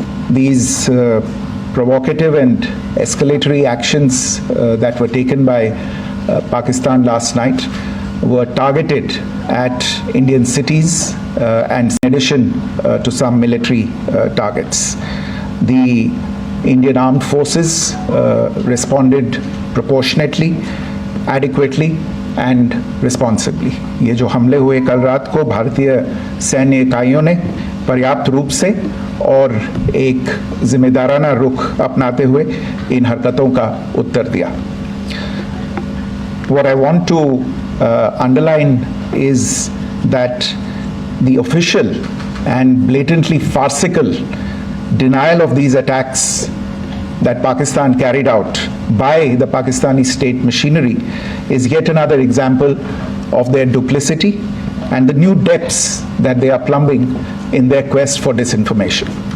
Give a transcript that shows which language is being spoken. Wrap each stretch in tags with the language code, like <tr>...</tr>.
<en>These provocative and escalatory actions that were taken by Pakistan last night were targeted at Indian cities and in addition to some military targets. The Indian Armed Forces responded proportionately, adequately and responsibly.</en> <hi>ये जो हमले हुए कल रात को भारतीय सैन्य इकाइयों ने पर्याप्त रूप से और एक जिम्मेदाराना रुख अपनाते हुए इन हरकतों का उत्तर दिया.</hi> <en>What I want to underline is that the official and blatantly farcical denial of these attacks that Pakistan carried out by the Pakistani state machinery is yet another example of their duplicity and the new depths that they are plumbing in their quest for disinformation.</en>